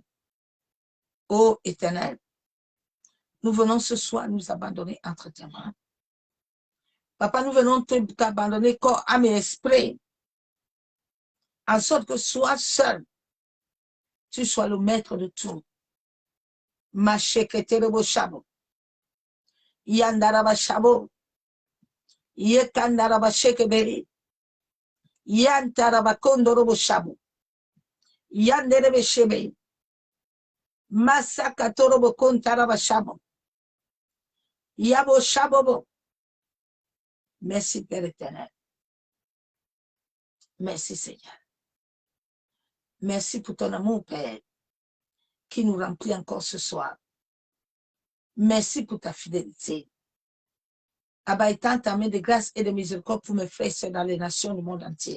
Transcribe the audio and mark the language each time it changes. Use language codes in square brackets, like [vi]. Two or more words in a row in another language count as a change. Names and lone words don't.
[fr] Ô Éternel, nous venons ce soir nous abandonner entre tes mains. Papa, nous venons t'abandonner corps, âme et esprit, en sorte que sois seul tu sois le maître de tout. Masheketerebo shabo. Yandaraba shabo. Yekandaraba shekebe. Yantaraba kondorobo shabo. Yanderebe shebe. Masakatorobo kontaraba shabo. Yabo shabobo. Merci Père éternel. Merci Seigneur. Merci pour ton amour Père qui nous remplit encore ce soir. Merci pour ta fidélité. Abba, étends ta main de grâce et de miséricorde pour mes frères et sœurs dans les nations du monde entier.